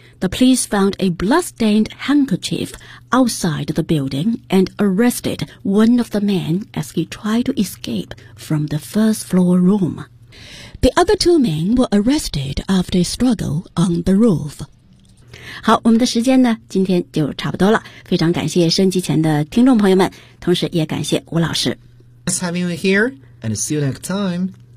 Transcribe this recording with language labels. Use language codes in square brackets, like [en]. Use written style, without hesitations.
[en] The police found a blood-stained handkerchief outside the building and arrested one of the men as he tried to escape from the first floor room. The other two men were arrested after a struggle on the roof. [zh] 好，我们的时间呢，今天就差不多了。非常感谢收音机前的听众朋友们，同时也感谢吴老师。 [en] Nice having you here, and see you next time.